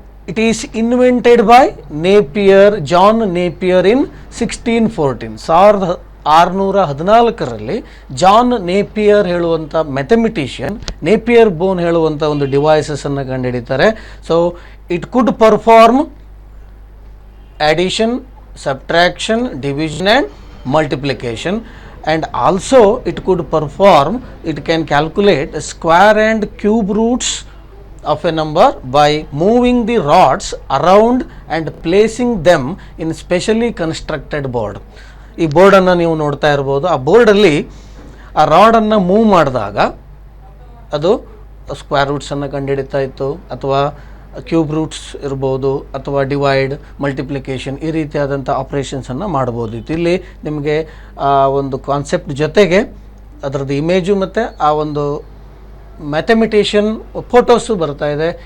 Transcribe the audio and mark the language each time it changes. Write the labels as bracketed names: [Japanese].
[English] It is invented by Napier, John Napier in 1614. [Kannada] 1614ರಲ್ಲಿ John Napier ಹೇಳುವಂಥ mathematician Napier ಬೋನ್ ಹೇಳುವಂಥ ಒಂದು ಡಿವೈಸಸನ್ನು ಕಂಡುಹಿಡಿತಾರೆ. [English] So it could perform addition, subtraction, division and multiplication, and also it could perform, it can calculate square and cube roots of a number by moving the rods around and placing them in specially constructed board. [Kannada] ಈ ಬೋರ್ಡನ್ನು ನೀವು ನೋಡ್ತಾ ಇರ್ಬೋದು. ಆ ಬೋರ್ಡಲ್ಲಿ ಆ ರಾಡನ್ನು move ಮಾಡಿದಾಗ ಅದು square ರೂಟ್ಸನ್ನು ಕಂಡುಹಿಡಿತಾ ಇತ್ತು, ಅಥವಾ ಕ್ಯೂಬ್ ರೂಟ್ಸ್ ಇರ್ಬೋದು, ಅಥವಾ ಡಿವೈಡ್, ಮಲ್ಟಿಪ್ಲಿಕೇಶನ್, ಈ ರೀತಿಯಾದಂಥ ಆಪ್ರೇಷನ್ಸನ್ನು ಮಾಡ್ಬೋದಿತ್ತು. ಇಲ್ಲಿ ನಿಮಗೆ ಆ ಒಂದು ಕಾನ್ಸೆಪ್ಟ್ ಜೊತೆಗೆ ಅದರದ್ದು ಇಮೇಜು ಮತ್ತು ಆ ಒಂದು ಮ್ಯಾಥಮೆಟಿಷಿಯನ್ ಫೋಟೋಸು ಬರ್ತಾ ಇದೆ.